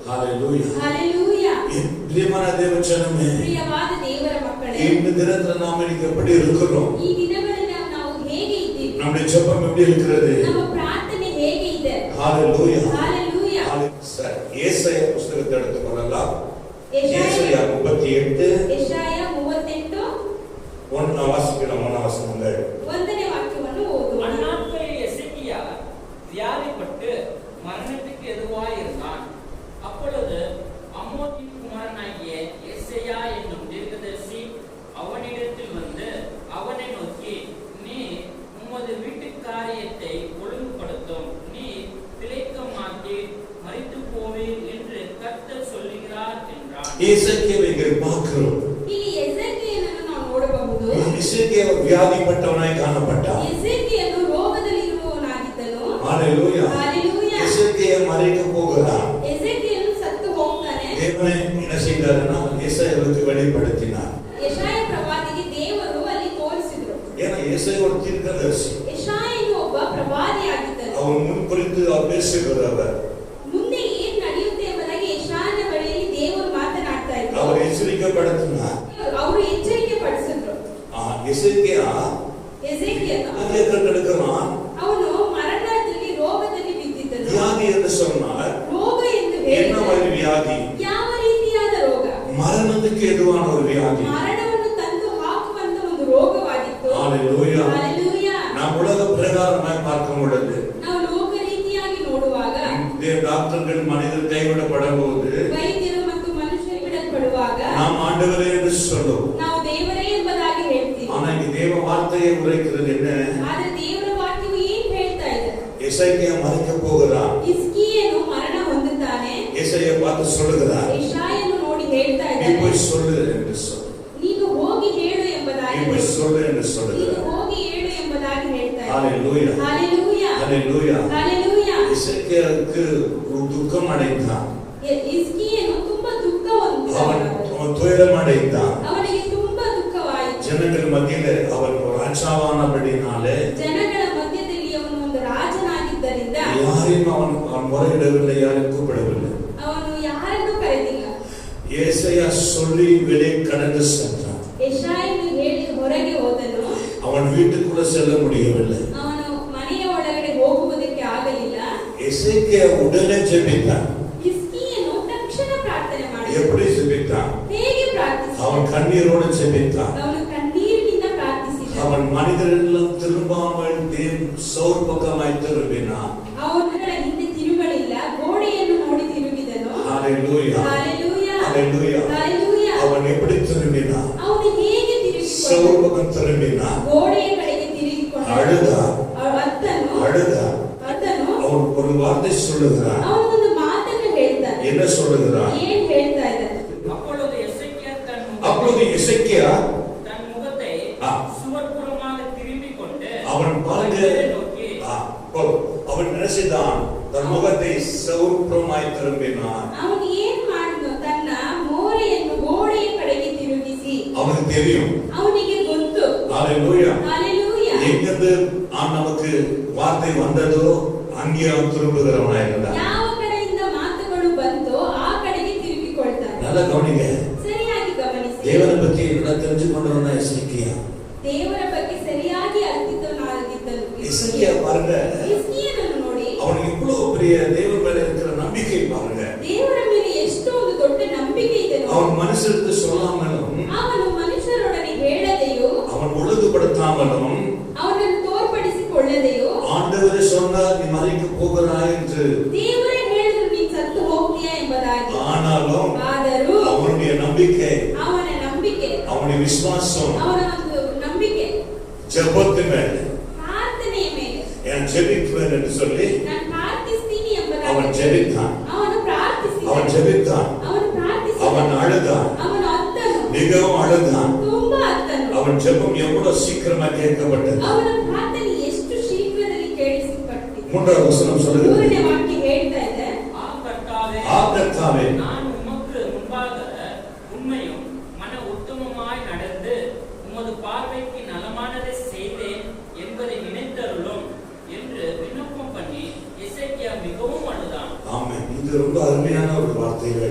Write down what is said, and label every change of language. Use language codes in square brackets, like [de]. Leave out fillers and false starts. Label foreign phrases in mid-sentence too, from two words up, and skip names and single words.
[ta] Hallelujah. [kn] Hallelujah. [ta] பிரியமான தேவஜனமே, [kn] ಪ್ರಿಯವಾದ ದೇವರ ಮಕ್ಕಳೇ, [ta] இந்த தினத்துல நாம் இன்னைக்கு எப்படி இருக்கிறோம்? [kn] ಈ ದಿನಗಳಲ್ಲಿ ನಾವು ಹೇಗೆ ಇದ್ದೀವಿ? [ta] நம்முடைய ஜெபம் எப்படி இருக்கிறது? [kn] ನಮ್ಮ ಪ್ರಾರ್ಥನೆ ಹೇಗೆ ಇದೆ? [ta] Hallelujah. [kn] Hallelujah. [ta] சரி, ஏசாயா புத்தகத்தை எடுத்துக்கொள்ளலாம். [kn] ಯೆಶಾಯ [ta] ஏசாயா 38 [kn] ಯೆಶಾಯ 38 [ta] 1 வாசிக்கலாம். 1 வசனங்கள். [kn] ಒಂದನೇ ವಾಕ್ಯವನ್ನು ಓದುವ. [ta] அந்நாட்களில் எசேக்கியா வியாதிப்பட்டு மரணத்துக்கு எதுவாயிருந்தான். அப்பொழுது அமோத்தின் குமாரனாகிய எசேயா என்னும் தீர்க்கதரிசி அவனிடத்தில் வந்து அவனை நோக்கி, நீ உமது வீட்டு காரியத்தை ஒழுங்குபடுத்தும், நீ பிழைக்க மாட்டீர், மரித்து போவீர் என்று கர்த்தர் சொல்லுகிறார் என்றான். ஏசாயாவை இங்கே பார்க்கிறோம். [kn] ಇಲ್ಲಿ ಎಸೇಕಿಯನನ್ನು ನಾವು ನೋಡಬಹುದು. [ta] எசேக்கியா வியாதிப்பட்டவனாய் காணப்பட்டான். [kn] ಎಸೇಕಿಯನು ರೋಗದಲ್ಲಿರುವವನಾಗಿದ್ದನು. [ta] Hallelujah. [kn] Hallelujah. [ta] எசேக்கியா மரிக்க போகிறான். [kn] ಎಸೇಕಿಯನು ಸತ್ತು ಹೋಗ್ತಾನೆ. [ta] தேவனே என்ன செய்தாருன்னா ஏசாயாவுக்கு வெளிப்படுத்தினார். [kn] ಯೆಶಾಯ ಪ್ರವಾದಿಗೆ ದೇವರು ಅಲ್ಲಿ ತೋರಿಸಿದ್ರು. [ta] ஏன்னா ஏசாயா ஒரு தீர்க்கதரிசி. [kn] ಯೆಶಾಯನು ಒಬ್ಬ ಪ್ರವಾದಿಯಾಗಿದ್ದನು. [ta] அவன் முன் குறித்து அவர் பேசுகிறவர். [kn] ಮುಂದೆ ಏನು ನಡೆಯುತ್ತೆ ಎಂಬುದಾಗಿ ಯೆಶಾಯನ ಬಳಿಯಲ್ಲಿ ದೇವರು ಮಾತನಾಡ್ತಾ ಇದ್ರು. [ta] அவர் எச்சரிக்கைப்படுத்தினார். [kn] ಅವರು ಎಚ್ಚರಿಕೆ ಪಡಿಸಿದ್ರು. [ta] எசேக்கியா [kn] ಎಸೇಕಿಯನು [ta] அங்கே கண்டெடுக்கிறான். [kn] ಅವನು ಮರಣದಲ್ಲಿ ರೋಗದಲ್ಲಿ ಬಿದ್ದಿದ್ದನು. [ta] வியாதி என்று சொன்னார். [kn] ರೋಗ ಎಂದು [ta] என்ன [kn] ಹೇಳಿದರೆ [ta] மாதிரி வியாதி? [kn] ಯಾವ ರೀತಿಯಾದ ರೋಗ? [ta] மரணத்துக்கு எதுவான ஒரு வியாதி. [kn] ಮರಣವನ್ನು ತಂದು ಹಾಕುವಂತ ಒಂದು ರೋಗವಾಗಿತ್ತು. [ta] Hallelujah. [kn] Hallelujah. [ta] நாம் உலக பிரகாரமாய் பார்க்கும் பொழுது [kn] ನಾವು ಲೋಕ ರೀತಿಯಾಗಿ ನೋಡುವಾಗ [ta] டாக்டர்கள் மனிதர் கைவிடப்படும் போது [kn] ವೈದ್ಯರು ಮತ್ತು ಮನುಷ್ಯರು ಬಿಡಲ್ಪಡುವಾಗ [ta] நாம் ஆண்டவரே என்று சொல்லுவோம். [kn] ನಾವು ದೇವರೇ ಎಂಬುದಾಗಿ ಹೇಳ್ತೀವಿ. [ta] ஆனா இங்க தேவ வார்த்தையை உரைக்கிறது என்ன? [kn] ಆದರೆ ದೇವರ ವಾಕ್ಯವು ಏನ್ ಹೇಳ್ತಾ ಇದೆ? [ta] எசேக்கியா மரிக்க போகிறான். [kn] ಹಿಜ್ಕೀಯನು ಮರಣ ಹೊಂದುತ್ತಾನೆ. [ta] ஏசாயா பார்த்து சொல்லுகிறார், [kn] ಯೆಶಾಯನು ನೋಡಿ ಹೇಳ್ತಾ [ta] நீ [kn] ಇದ್ದಾನೆ, [ta] போய் சொல்லு என்று சொல்லு. [kn] ನೀನು ಹೋಗಿ ಹೇಳು [ta] நீ [kn] ಎಂಬುದಾಗಿ [ta] போய் சொல்லு என்று [kn] ನೀನು [ta] சொல்லுகிறார். [kn] ಹೋಗಿ ಹೇಳು ಎಂಬುದಾಗಿ ಹೇಳ್ತಾ ಇದ್ದಾನೆ. [ta] Hallelujah. [kn] Hallelujah. [ta] Hallelujah. [kn] Hallelujah. [ta] எசேக்கியாவுக்கு துக்கம் அடைந்தான். [kn] ಹಿಜ್ಕೀಯನು ತುಂಬಾ ದುಃಖವನ್ನು [ta] அவன் துயரம் அடைந்தான். [kn] ಅವನಿಗೆ ತುಂಬಾ ದುಃಖವಾಯಿತು. [ta] ஜனங்கள் மத்தியிலே அவன் ஒரு ராஜாவானபடினாலே [kn] ಜನಗಳ ಮಧ್ಯದಲ್ಲಿ ಅವನು ಒಂದು ರಾಜನಾಗಿದ್ದರಿಂದ [ta] யாரையும் அவன் முறையிடவில்லை, யாரையும் கூப்பிடவில்லை. [kn] ಅವನು ಯಾರನ್ನೂ ಕರೆದಿಲ್ಲ. [ta] ஏசாயா சொல்லி வெளியே கடந்து சென்றான். [kn] ಯೆಶಾಯನು ಹೇಳಿ ಹೊರಗೆ ಹೋದನು. [ta] அவன் வீட்டுக்குள்ள செல்ல முடியவில்லை. [kn] ಅವನು ಮನೆಯ ಒಳಗಡೆ ಹೋಗುವುದಕ್ಕೆ ಆಗಲಿಲ್ಲ. [ta] எசேக்கியா உடனே ஜெபித்தான். [kn] ಹಿಜ್ಕೀಯನು ತಕ್ಷಣ ಪ್ರಾರ್ಥನೆ ಮಾಡಿದ. [ta] எப்படி ஜெபித்தான்? [kn] ಹೇಗೆ ಪ್ರಾರ್ಥಿಸಿದ? [ta] அவன் கண்ணீரோடு ஜெபித்தான். [kn] ಅವನು ಕಣ್ಣೀರಿನಿಂದ ಪ್ರಾರ್ಥಿಸಿದ. [ta] அவன் மனிதரெல்லாம் திரும்பாமல் சோர் பக்கமாய் திரும்பினான். [kn] ಅವನ ಹಿಂದೆ ತಿರುಗಲಿಲ್ಲ, ಗೋಡೆಯನ್ನು ನೋಡಿ ತಿರುಗಿದನು. [ta] Hallelujah. [kn] Hallelujah. [ta] Hallelujah. [kn] Hallelujah. [ta] அவன் எப்படி திரும்பினான்? [kn] ಅವನು ಹೇಗೆ [ta] சோர் [kn] ತಿರುಗಿಕೊಂಡನು? [ta] பக்கம் திரும்பினான். [kn] ಗೋಡೆಯ ಕಡೆಗೆ ತಿರುಗಿಕೊಂಡನು. [ta] அழுதான். [kn] ಅತ್ತನು. [ta] அவன் ஒரு வார்த்தை சொல்லுகிறான். [kn] ಅವನು ಒಂದು ಮಾತನ್ನು ಹೇಳ್ತಾನೆ. [ta] என்ன சொல்லுகிறான்? [kn] ಏನ್ ಹೇಳ್ತಾ ಇದ್ದಾನೆ? [ta] அப்பொழுது எசேக்கியா அப்பொழுது எசேக்கியா தன் முகத்தை சுவர்புறமாக திரும்பிக் கொண்டு அவன் பாருங்க, நோக்கி அவன் நினைச்சுதான் தன் முகத்தை சௌர்புறமாய் திரும்பினான். [kn] ಅವನು ಏನ್ ಮಾಡಿದ್ನು? ತನ್ನ ಮೋರೆಯನ್ನು ಗೋಡೆಯ ಕಡೆಗೆ ತಿರುಗಿಸಿ. [ta] அவனுக்கு தெரியும். [kn] ಅವನಿಗೆ ಗೊತ್ತು. [ta] Hallelujah. [kn] Hallelujah. [ta] எங்கிருந்து நமக்கு வார்த்தை வந்ததோ அங்கே அவன் திரும்புகிறவனாய் இருந்தான். [kn] ಯಾವ ಕಡೆಯಿಂದ ಮಾತುಗಳು ಬಂತೋ ಆ ಕಡೆಗೆ ತಿರುಗಿಕೊಳ್ತಾನೆ. [ta] நல்லா கவனிங்க. [kn] ಸರಿಯಾಗಿ ಗಮನಿಸಿ. [ta] தேவனை பற்றி என்ன தெரிஞ்சுக்கொண்டவனா எசேக்கியா. [kn] ದೇವರ ಬಗ್ಗೆ ಸರಿಯಾಗಿ ಅರಿತಿದ್ದವನಾಗಿದ್ದನು. [ta] எசேக்கியா பாருங்க, [kn] ಹಿಜ್ಕೀಯನನ್ನು ನೋಡಿ [ta] அவனுக்கு இவ்வளவு பெரிய தேவன் மேல இருக்கிற நம்பிக்கை பாருங்க. [kn] ದೇವರ ಮೇಲೆ ಎಷ್ಟು ಒಂದು ದೊಡ್ಡ ನಂಬಿಕೆ ಇದೆ ನೋಡಿ. [ta] அவன் மனுஷருக்கு சொல்லாமலும் [kn] ಅವನು ಮನುಷ್ಯರೊಡನೆ ಹೇಳದೆಯೋ [ta] அவன் ஒழுங்குபடுத்தாமலும் [kn] ಅವನನ್ನು ತೋರ್ಪಡಿಸಿಕೊಳ್ಳದೆಯೋ [ta] ஆண்டவரே சொன்னார் நீ மரிக்க போகிறாய் என்று, [kn] ದೇವರೇ ಹೇಳಿದ್ರು ನೀನು ಸತ್ತು ಹೋಗ್ತೀಯಾ ಎಂಬುದಾಗಿ. [ta] ஆனாலும் [kn] ಆದರೂ [ta] அவனுடைய நம்பிக்கை, [kn] ಅವನ ನಂಬಿಕೆ, [ta] அவனுடைய விசுவாசம் [kn] ಅವನ ಒಂದು ನಂಬಿಕೆ [ta] ஜெபத்து மேல, [kn] ಪ್ರಾರ್ಥನೆಯ ಮೇಲೆ [ta] என் ஜெபிக்குவேன் என்று சொல்லி [kn] ನಾನು ಪ್ರಾರ್ಥಿಸ್ತೀನಿ ಎಂಬುದಾಗಿ [ta] அவன் ஜெபித்தான். [kn] ಅವನು ಪ್ರಾರ್ಥಿಸಿದ. [ta] அவன் ஜெபித்தான். [kn] ಅವನು ಪ್ರಾರ್ಥಿಸಿದ. [ta] அவன் அழுதான். [kn] ಅವನು ಅತ್ತನು. [ta] மிகவும் அழுதான். [kn] ತುಂಬಾ ಅತ್ತನು. [ta] அவன் ஜெபம் எவ்வளவு சீக்கிரமா கேட்கப்பட்டது. [kn] ಅವನ ಪ್ರಾರ್ಥನೆ ಎಷ್ಟು ಶೀಘ್ರದಲ್ಲಿ ಕೇಳಿಸಲ್ಪಟ್ಟಿದೆ. [ta] 3வது வசனம் சொல்லுகிறது, [kn] 3ನೇ ವಾಕ್ಯ ಹೇಳ್ತಾ ಇದೆ, [ta] கர்த்தாவே நான் உமக்கு முன்பாக உண்மையும் மன உத்தமமாய் நடந்து உமது பார்வைக்கு நலமானதை செய்தேன் என்பதை நினைத்தருளும் என்று விண்ணப்பம் பண்ணி எசேக்கியா எசேக்கியா மிகவும் அழுதான். ஆமென். இது ரொம்ப அருமையான ஒரு வார்த்தைகள்.